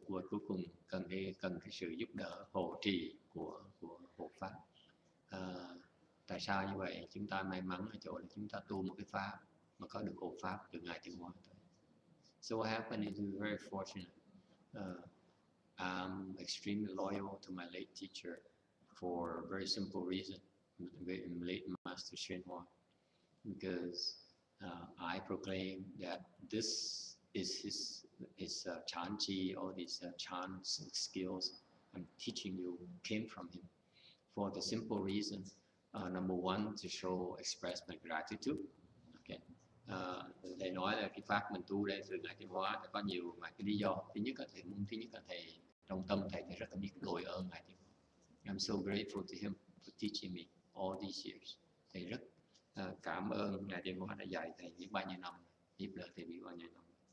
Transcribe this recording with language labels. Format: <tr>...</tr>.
<vi>Cuối cùng cần cái sự giúp đỡ hộ trì của hộ pháp. Tại sao như vậy? Chúng ta may mắn ở chỗ là chúng ta tu một cái pháp mà có được hộ pháp từ Ngài Tiến Hóa.</vi> <en>So what happened is we were very fortunate. I'm extremely loyal to my late teacher for a very simple reason, late Master YongHua, because I proclaim that this is his Chan Chi, all these Chan skills I'm teaching you came from him, for the simple reason, number one, to show, express my gratitude. Okay.</en> <vi>Thầy nói là cái pháp mình tu đây từ Ngài Tiến Hóa có nhiều mà cái lý do. Thứ nhất là thầy muốn, thứ nhất là thầy trong tâm thầy rất là biết đội ơn Ngài Tiến Hóa.</vi> <en>I'm so grateful to him for teaching me all these years.</en> <vi>Thầy rất cảm ơn Ngài Tiến Hóa đã dạy thầy biết bao nhiêu năm, giúp đỡ thầy biết bao nhiêu năm.</vi>